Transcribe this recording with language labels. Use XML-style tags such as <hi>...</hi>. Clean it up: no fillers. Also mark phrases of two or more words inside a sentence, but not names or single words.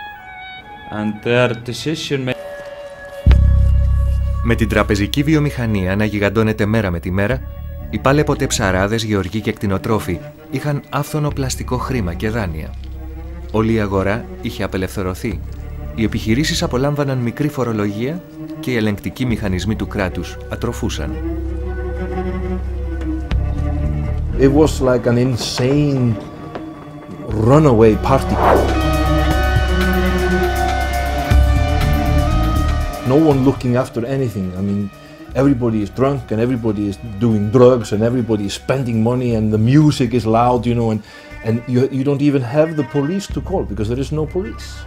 <el>Με την τραπεζική βιομηχανία να γιγαντώνεται μέρα με τη μέρα, οι πάλαιποτέ ψαράδες, γεωργοί και κτηνοτρόφοι είχαν άφθονο πλαστικό χρήμα και δάνεια. Όλη η αγορά είχε απελευθερωθεί. Οι επιχειρήσεις απολάμβαναν μικρή φορολογία και οι ελεγκτικοί μηχανισμοί του κράτους ατροφούσαν.</el> <en>It was like an insane runaway party. No one looking after anything. I mean, everybody is drunk and everybody is doing drugs and everybody is spending money and the music is loud, and you don't even have the police to call because there is no police.</en>